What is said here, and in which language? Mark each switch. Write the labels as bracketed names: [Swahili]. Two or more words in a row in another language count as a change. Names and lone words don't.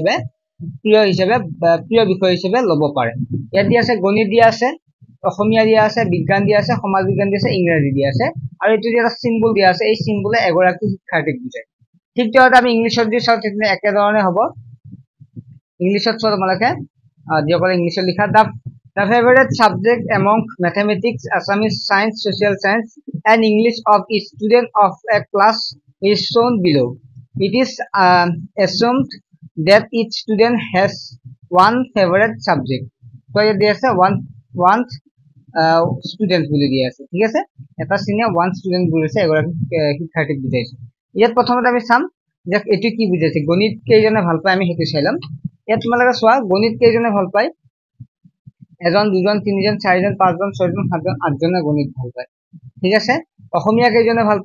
[Assamese] বিষয় হিচাপে ল'ব পাৰে ইয়াত দিয়া আছে গণিত দিয়া আছে অসমীয়া দিয়া আছে বিজ্ঞান দিয়া আছে সমাজ বিজ্ঞান দিয়া আছে ইংৰাজী দিয়া আছে আৰু এইটো এটা সিম্বল দিয়া আছে এই সিম্বলে এগৰাকী শিক্ষাৰ্থীক বুজায় ঠিক তেনেদৰে আমি ইংলিছত দি চাওঁ তেতিয়া একেধৰণে হ'ব ইংলিছত চোৱা তোমালোকে যিসকলে ইংলিছত লিখা [English] The favorite subject among mathematics, Assamese, science, social science, and English of a student of a class is shown below. It is assumed that each student has one favorite subject. So there is one student [Assamese] বুলি দিয়া আছে ঠিক আছে এটা সিনে [English] one student [Assamese] বুলিছে এগৰাকী শিক্ষাৰ্থীক বুজাইছে ইয়াত প্ৰথমতে আমি চাম যে এটো কি বুজাইছে গণিত কেইজনে ভাল পায় আমি হেতু চাইলাম ইয়াত তোমালোকে চোৱা গণিত কেইজনে ভাল পায় এজন দুজন তিনিজন চাৰিজন পাঁচজন ছয়জন সাতজন আঠজনে গণিত ভাল পায় ঠিক আছে অসমীয়া কেইজনে ভাল